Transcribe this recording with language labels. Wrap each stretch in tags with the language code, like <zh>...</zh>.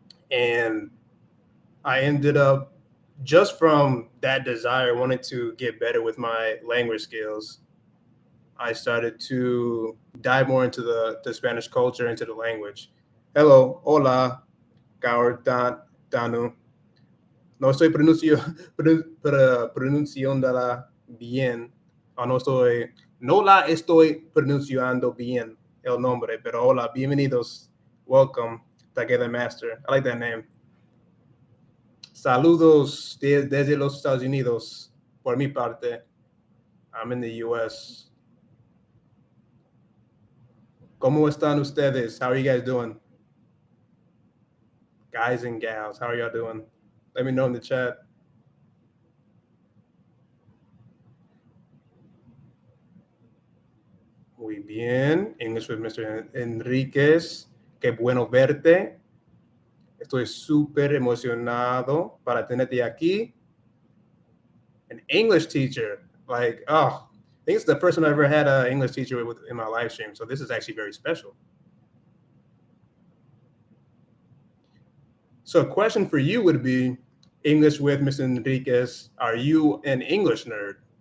<en>And I ended up, just from that desire, wanting to get better with my language skills, I started to dive more into the Spanish culture, into the language. Hello, hola, Gaur Danu.</en> <es>No estoy pronunciándola bien. O no la estoy pronunciando bien el nombre, pero hola, bienvenidos.</es> <en>Welcome, Takeda Master. I like that name.</en> <es>Saludos desde los Estados Unidos, por mi parte.</es> <en>I'm in the US. ¿Cómo están ustedes? How are you guys doing? Guys and gals, how are y'all doing? Let me know in the chat.</en> <es>Muy bien. English with Mr. Enriquez. Qué bueno verte. Estoy súper emocionado para tenerte aquí.</es> <en>An English teacher. Like, oh, I think it's the first time I've ever had an English teacher in my live stream. So this is actually very special. So a question for you would be, English with Mr. Enriquez, are you an English nerd?</en>